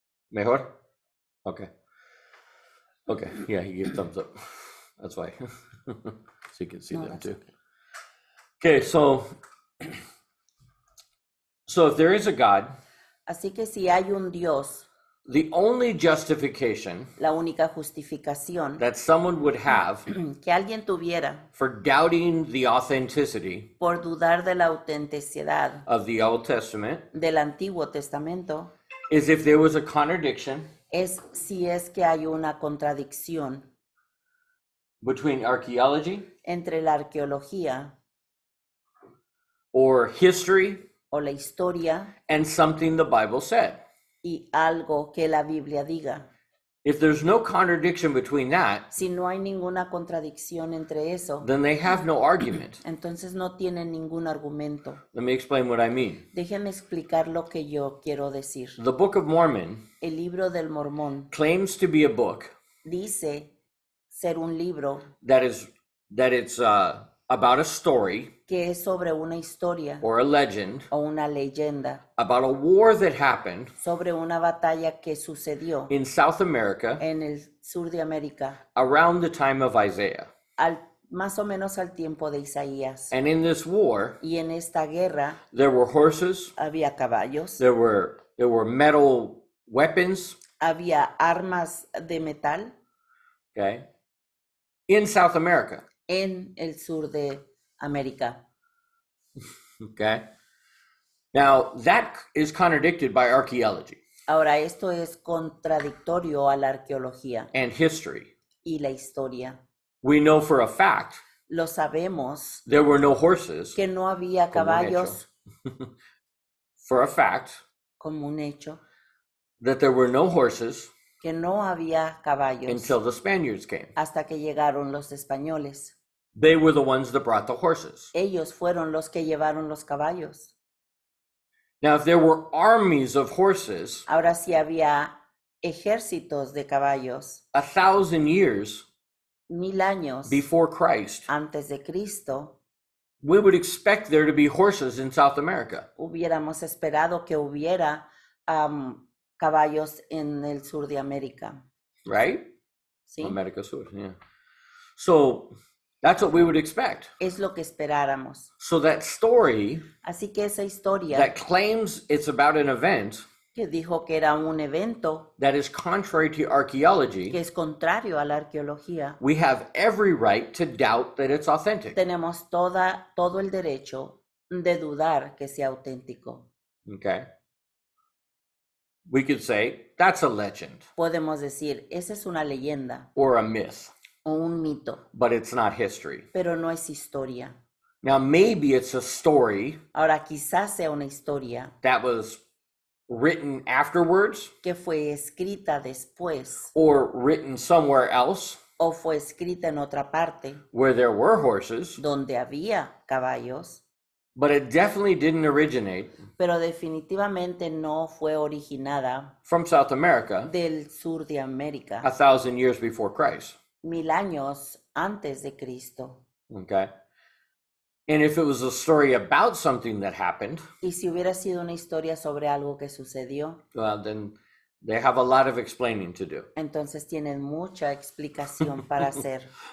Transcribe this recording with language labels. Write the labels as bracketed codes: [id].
[en] ¿Mejor? Okay. Okay. Yeah, he gave thumbs up. That's why. So you can see them that's too. Okay, so if there is a God, [es] Así que si hay un Dios, [en] the only justification [es] la única justificación [en] that someone would have [es] que alguien tuviera [en] for doubting the authenticity [es] por dudar de la autenticidad [en] of the Old Testament [es] del Antiguo Testamento [en] is if there was a contradiction [es] es si es que hay una contradicción [en] between archaeology [es] entre la arqueología [en] or history [es] o la historia [en] and something the Bible said. [es] y algo que la Biblia diga. [en] If there's no contradiction between that, [es] Si no hay ninguna contradicción entre eso, [en] then they have no argument. [es] entonces no tienen ningún argumento. [en] Let me explain what I mean. [es] Déjenme explicar lo que yo quiero decir. [en] The Book of Mormon [es] El libro del Mormón [en] claims to be a book [es] dice ser un libro [en] that it's about a story [es] que es sobre una historia [en] or a legend [es] o una leyenda, [en] about a war that happened [es] sobre una batalla que sucedió [en] in South America [es] en el sur de América, [en] around the time of Isaiah. [es] más o menos al tiempo de Isaías. [en] And in this war, [es] Y en esta guerra [en] there were horses, [es] había caballos, [en] there were metal weapons, [es] había armas de metal [en] okay, in South America, [es] en el sur de América. [en] okay? Now, that is contradicted by archaeology [es] Ahora, esto es contradictorio a la arqueología [en] and history. [es] y la historia. [en] We know for a fact [es] Lo sabemos [en] there were no horses, [es] que no había como un caballos, [en] for a fact [es] como un hecho, [en] that there were no horses [es] que no había caballos [en] until the Spaniards came. [es] hasta que llegaron los españoles. [en] They were the ones that brought the horses. [es] Ellos fueron los que llevaron los caballos. [en] Now, if there were armies of horses [es] Ahora sí había ejércitos de caballos [en] 1,000 years [es] 1000 años [en] before Christ, [es] antes de Cristo, [en] we would expect there to be horses in South America. [es] hubiéramos esperado que hubiera caballos en el sur de América. [en] Right? [es] ¿Sí? America Sur, yeah. [en] So that's what we would expect. [es] Es lo que esperáramos. [en] So that story [es] Así que esa historia [en] that claims it's about an event [es] que dijo que era un evento [en] that is contrary to archaeology, [es] que es contrario a la arqueología, [en] we have every right to doubt that it's authentic. [es] tenemos todo el derecho de dudar que sea auténtico. [en] Okay. we could say that's a legend [es] Podemos decir, esa es una leyenda [en] or a myth, [es] o un mito, [en] but it's not history. [es] pero no es historia. [en] Now, maybe it's a story [es] Ahora, quizás sea una historia [en] that was written afterwards [es] que fue escrita después [en] or written somewhere else [es] o fue escrita en otra parte [en] where there were horses, [es] donde había caballos, [en] but it definitely didn't originate [es] pero definitivamente no fue originada [en] from South America [es] del sur de América, [en] 1,000 years before Christ. [es] 1000 años antes de Cristo. [en] Okay. And if it was a story about something that happened, [es] Y si hubiera sido una historia sobre algo que sucedió, [en] well, then they have a lot of explaining to do. [es] entonces tienen mucha explicación para hacer.